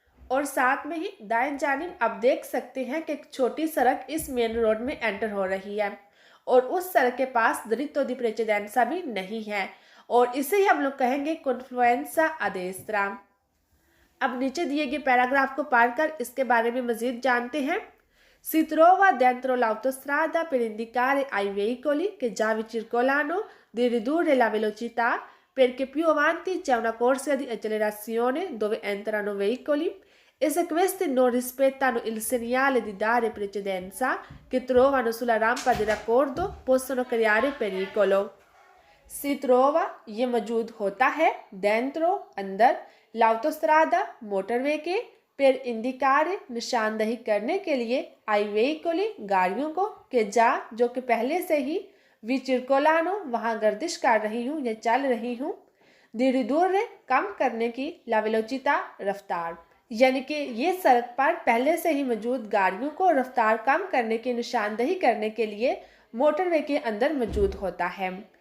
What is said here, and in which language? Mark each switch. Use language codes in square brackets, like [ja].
[hi] और साथ में ही दाएं जानिब आप देख सकते हैं कि एक छोटी सड़क इस मेन रोड में एंटर हो रही है और उस सड़क के पास दिरित्तो दी प्रेसिडेंसा भी नहीं है, और इसे ही हम लोग कहेंगे कॉन्फ्लुएंसा a destra। अब नीचे दिए गए पैराग्राफ को पढ़कर इसके बारे में मजीद जानते हैं। [it] Si trova dentro l'autostrada per indicare ai veicoli che già vi circolano di ridurre la velocità perché più avanti c'è una corsia di accelerazione dove entrano veicoli e se questi non rispettano il segnale di dare precedenza che trovano sulla rampa di raccordo possono creare pericolo। Si trova [hi] ये मौजूद होता है, dentro अंदर, l'autostrada motorway के, पर इंडिकारे निशानदही करने के लिए, आई वेहिकोली गाड़ियों को, के जा जो कि पहले से ही, वी चिरकोलानो वहाँ गर्दिश कर रही हूँ या चल रही हूँ, दिरिदूर कम करने की, ला वेलोचिता रफ्तार, यानी कि ये सड़क पर पहले से ही मौजूद गाड़ियों को रफ्तार कम करने की निशानदही करने के लिए मोटरवे के अंदर मौजूद होता है।